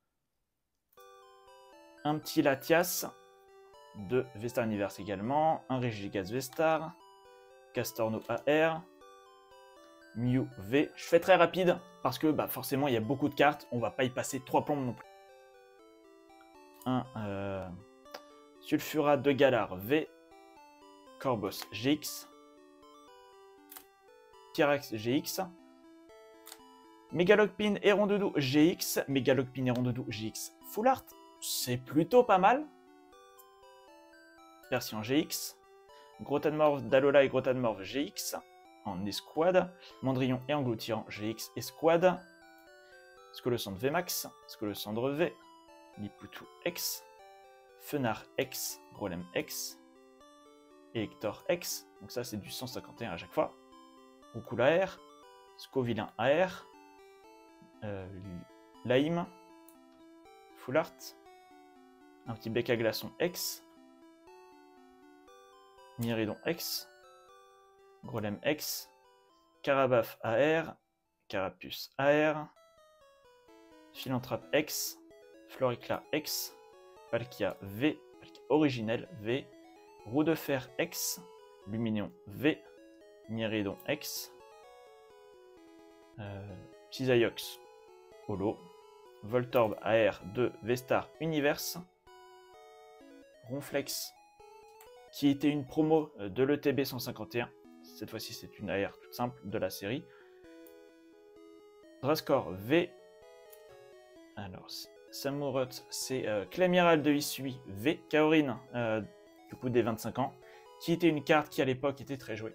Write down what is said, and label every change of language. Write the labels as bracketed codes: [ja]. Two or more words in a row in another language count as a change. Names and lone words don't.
[fr] Un petit Latias de Vesta Universe également, un Regigigas V-Star, Castorno AR, Mew V. Je fais très rapide parce que forcément il y a beaucoup de cartes, on va pas y passer 3 plombes non plus. Un Sulfurat de Galar V, Corvos GX, Tyrax GX, Megalochpin et Rondoudou GX, Megalochpin et Rondoudou GX [en] Full Art, [fr] c'est plutôt pas mal. Version GX, Grotanmorph d'Alola et Grotanmorph GX en escouade, Mandrillon et Engloutirant GX escouade, Scolosandre VMAX, Scolosandre V, Lipoutou X, Fenard X, Grolem X, Elector X, donc ça c'est du 151 à chaque fois, Roucoule AR, Scovillain AR, Laïm, [en] Full Art, [fr] un petit bec à glaçon X, Myridon X, Grolem X, Carabaf AR, Carapuce AR, Philanthrope X, Floricla X, Palkia V, Palkia originelle V, Roue de Fer X, Luminéon V, Myridon X, Psysaiox Holo, Voltorb AR de V-Star Universe, Ronflex, qui était une promo de l'ETB 151, cette fois-ci c'est une AR toute simple de la série, Drascore V, alors Samurott, c'est Clamiral de Isui V, Kaorin, du coup des 25 ans, qui était une carte qui à l'époque était très jouée.